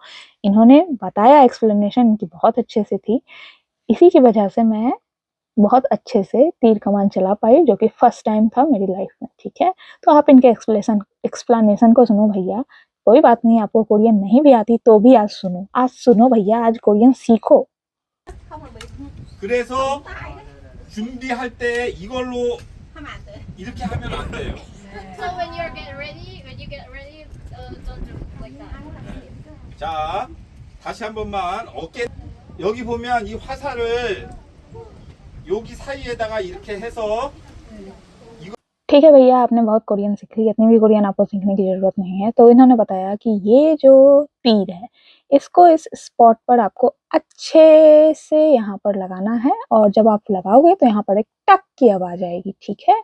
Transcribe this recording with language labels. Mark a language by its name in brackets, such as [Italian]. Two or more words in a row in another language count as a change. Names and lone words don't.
[Hindi] इन्होंने बताया, एक्सप्लेनेशन इनकी बहुत अच्छे से थी। इसी की वजह से मैं बहुत अच्छे से तीर कमान चला पाई, जो कि [English] first time [Hindi] था मेरी लाइफ में, ठीक है? तो आप इनके एक्सप्लेनेशन को सुनो भैया। कोई बात नहीं, आपको कोरियन नहीं भी आती तो भी आज सुनो भैया, आज कोरियन सीखो। [Korean] 그래서 준비할 때 이걸로 이렇게 하면 안 돼요. [English] So when you get ready, don't do like that. [Korean] 자, 다시 한 번만 어깨 여기 보면 이 화살을 여기 사이에다가 이렇게 해서 [Hindi] ठीक है भैया, आपने बहुत कोरियन सीख ली, इतनी भी कोरियन आपको सीखने की ज़रूरत नहीं है। तो इन्होंने बताया कि ये जो तीर है, इसको इस स्पॉट पर आपको अच्छे से यहाँ पर लगाना है और जब आप लगाओगे तो यहाँ पर एक टक की आवाज़ आएगी, ठीक है?